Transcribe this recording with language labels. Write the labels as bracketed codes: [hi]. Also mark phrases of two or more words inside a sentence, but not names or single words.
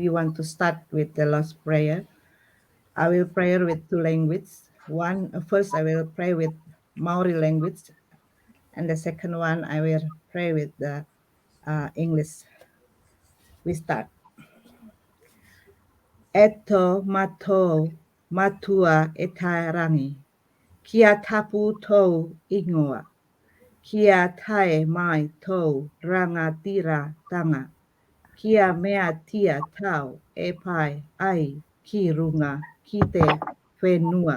[en] We want to start with the Lord's Prayer. I will pray with two languages. First, I will pray with Maori language, and the second one, I will pray with the English. We start. [mi] Eto mato matua etarangi. Kia tapu tau ingoa. Kia tae mai tau rangatira tanga. Kia mea tia tau e pai ai ki runga ki te whenua.